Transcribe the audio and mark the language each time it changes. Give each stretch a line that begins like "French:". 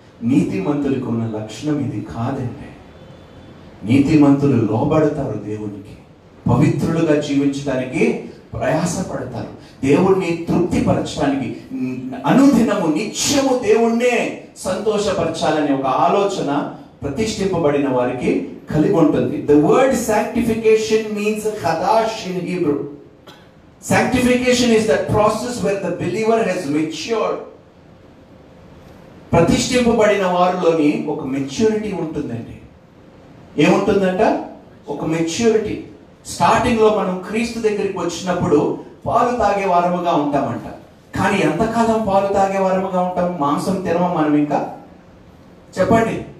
Telugu: నీతిమంతులకు ఉన్న లక్షణం ఇది కాదండి. నీతిమంతులు లోబడతారు దేవునికి, పవిత్రులుగా జీవించడానికి ప్రయాసపడతారు, దేవుణ్ణి తృప్తిపరచడానికి, అనుదినము నిత్యము దేవుణ్ణే సంతోషపరచాలనే ఒక ఆలోచన ప్రతిష్ఠింపబడిన వారికి కలిగి ఉంటుంది.
English: The word sanctification means chadash in Hebrew. Sanctification is that process where the believer has matured.
Telugu: ప్రతిష్ఠింపబడిన వారిలోని ఒక మెచ్యూరిటీ ఉంటుందండి. ఏముంటుందంట? ఒక మెచ్యూరిటీ. స్టార్టింగ్ లో మనం క్రీస్తు దగ్గరికి వచ్చినప్పుడు పాలు తాగే వారముగా ఉంటామంట. కానీ ఎంతకాలం పాలు తాగే వారముగా ఉంటాం? మాంసం తినమా మనం ఇంకా? చెప్పండి.